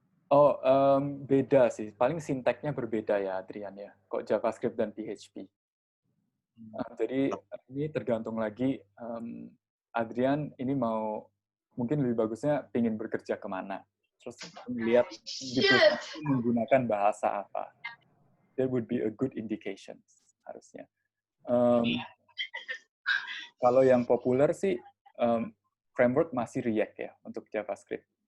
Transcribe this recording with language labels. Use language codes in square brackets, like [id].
[id] Oh, beda sih. Paling sinteksnya berbeda ya, Adrian ya. Kok JavaScript dan PHP. Jadi ini tergantung lagi, Adrian ini mau, mungkin lebih bagusnya ingin bekerja kemana. Terus lihat gitu, menggunakan bahasa apa. [en] There would be a good indication [id] harusnya. Kalau yang populer sih, framework masih React ya untuk JavaScript.